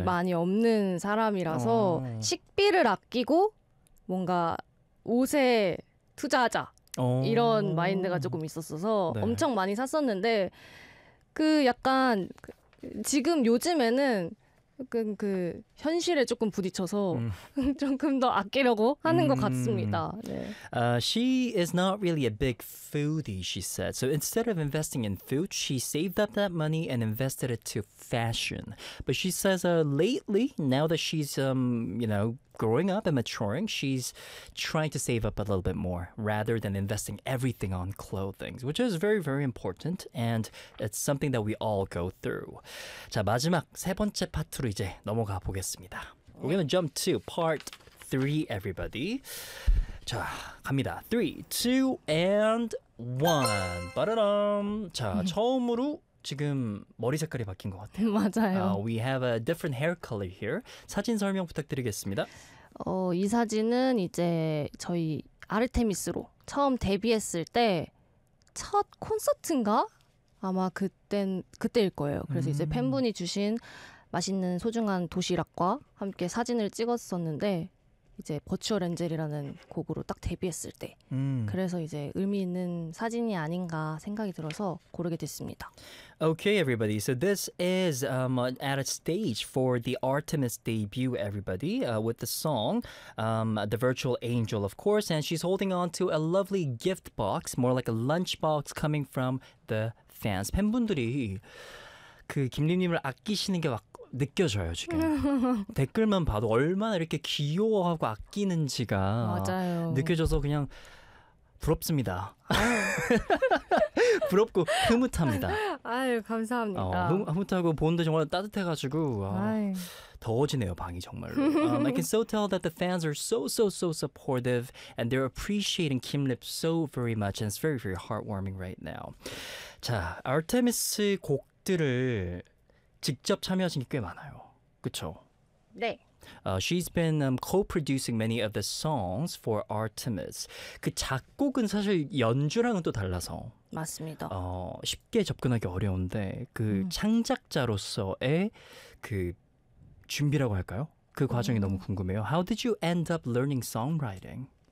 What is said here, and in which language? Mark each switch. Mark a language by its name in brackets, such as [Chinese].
[Korean] 많이 없는 사람이라서 식비를 아끼고 뭔가 옷에 투자하자 이런 마인드가 조금 있었어서 네. 엄청 많이 샀었는데 그 약간 지금 요즘에는 그 현실에 조금 부딪혀서 조금 더 아끼려고 하는 것 같습니다. 네. [English] She is not really a big foodie, she said. So instead of investing in food, she saved up that money and invested it to fashion. But she says, lately, now that she's, growing up and maturing, she's trying to save up a little bit more rather than investing everything on clothing, which is very, very important, and it's something that we all go through. [Korean] 자, 마지막 세 번째 파트로 이제 넘어가 보겠습니다. [English] We're gonna jump to part three, everybody. [Korean] 자, 갑니다. [English] Three, two, and one. 빠라람. [Korean] 자, 처음으로 지금 머리 색깔이 바뀐 것 같아요. 맞아요. [English] We have a different hair color here. [Korean] 사진 설명 부탁드리겠습니다. 이 사진은 이제 저희 아르테미스로 처음 데뷔했을 때첫 콘서트인가? 아마 그때일 거예요. 그래서 이제 팬분이 주신 맛있는 소중한 도시락과 함께 사진을 찍었었는데 이제 버추얼 엔젤이라는 곡으로 딱 데뷔했을 때 그래서 이제 의미 있는 사진이 아닌가 생각이 들어서 고르게 됐습니다. [English] Okay, everybody. So this is at a stage for the Artemis debut, everybody, with the song, The Virtual Angel, of course, and she's holding on to a lovely gift box, more like a lunch box coming from the fans. [Korean] 팬분들이 그 김님님을 아끼시는 게막 느껴져요, 지금. 댓글만 봐도 얼마나 이렇게 귀여워하고 아끼는지가 맞아요. 느껴져서 그냥 부럽습니다. 아유. 부럽고 흐뭇합니다. 아유, 감사합니다. 흐뭇하고 보는데 정말 따뜻해가지고 아유. 더워지네요, 방이 정말로. [English] I can so tell that the fans are so supportive and they're appreciating Kim Lip so very much and it's very, very heartwarming right now. [Korean] 자, 아르테미스 곡들을 직접 참여하신 게꽤 많아요. 그쵸? 네. [English] She's been co-producing many of the songs for Artemis. [Korean] 그 작곡은 사실 연주랑은 또 달라서 맞습니다. 쉽게 접근하기 어려운데 그 창작자로서의 그 준비라고 할까요? 그 과정이 너무 궁금해요. [English] How did you end up learning songwriting?